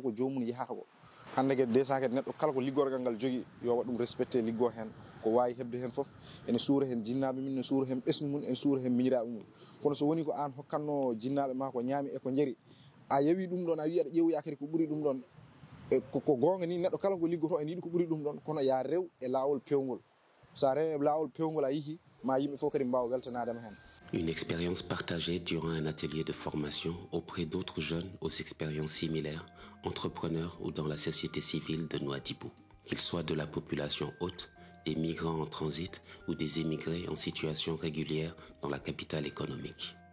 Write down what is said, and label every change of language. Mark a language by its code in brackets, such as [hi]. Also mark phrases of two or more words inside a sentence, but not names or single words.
[ff] ko jomum yahata ko hande kadi 200 kadi neɗɗo kala ko liggorgal ngal jogui yo waɗ ɗum respecté liggo hen ko wawi hebde hen foof ene suura hen jinnaɓe min ne suura hen ɓesgu mum ene suura hen miñiraɓe mum kono so woni ko an hokkanno jinnaɓe ma ko ñaami e ko jaari a yewi ɗum ɗon a wi aɗa ƴeewoya kadi ko ɓuuri ɗum ɗon ko gonga ni neɗɗo kala ko liggoto ene yiiɗi ko ɓuuri ɗum ɗon kono ya rew e lawol pewgol sa rew e lawol pewgol a yeehi ma yimɓe fof kadi mbawa weltanadema hen. [fr] Une expérience partagée durant un atelier de formation auprès d'autres jeunes aux expériences similaires, entrepreneurs ou dans la société civile de Nouadhibou, qu'ils soient de la population haute, des migrants en transit ou des émigrés en situation régulière dans la capitale économique.